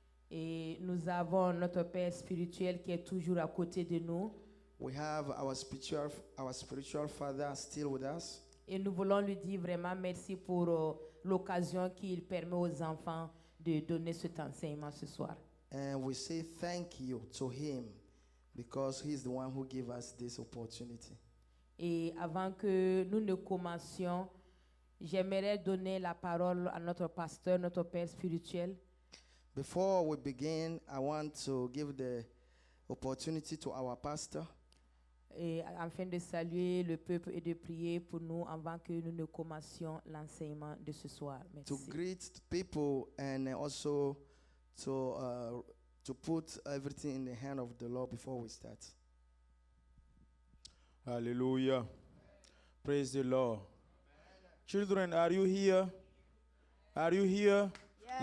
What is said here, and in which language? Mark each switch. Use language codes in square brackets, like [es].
[fr] Et nous avons notre Père spirituel qui est toujours à côté de nous. [en] We have our spiritual father still with us. [fr] Et nous voulons lui dire vraiment merci pour l'occasion qu'il permet aux enfants de donner cet enseignement ce soir. [en] And we say thank you to him because he's the one who gave us this opportunity. [fr] Et avant que nous ne commencions, j'aimerais donner la parole à notre pasteur, notre Père spirituel. [en] Before we begin, I want to give the opportunity to our pastor. [fr] Et afin de saluer le peuple et de prier pour nous avant que nous ne commencions l'enseignement de ce soir. Merci. [en] To greet people and also to put everything in the hand of the Lord before we start. Hallelujah. Praise the Lord. Children, are you here? Are you here? Yes.